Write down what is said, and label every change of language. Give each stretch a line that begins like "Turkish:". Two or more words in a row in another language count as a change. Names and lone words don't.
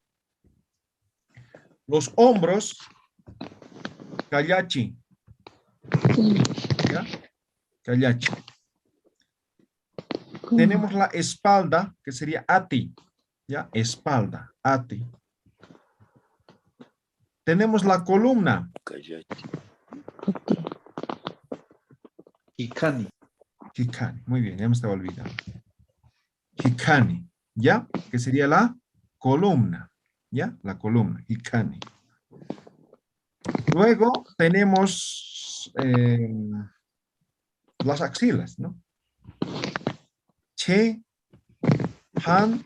Spanish: Los hombros, kayachi. ¿Ya? Kayachi. Tenemos la espalda, que sería ati. ¿Ya? Espalda, ati. Tenemos la columna. Callachi. Hikani. Hikani. Muy bien, ya me estaba olvidando. Hikani. ¿Ya? Que sería la columna. ¿Ya? La columna. Hikani. Luego tenemos las axilas, ¿no? Che, han,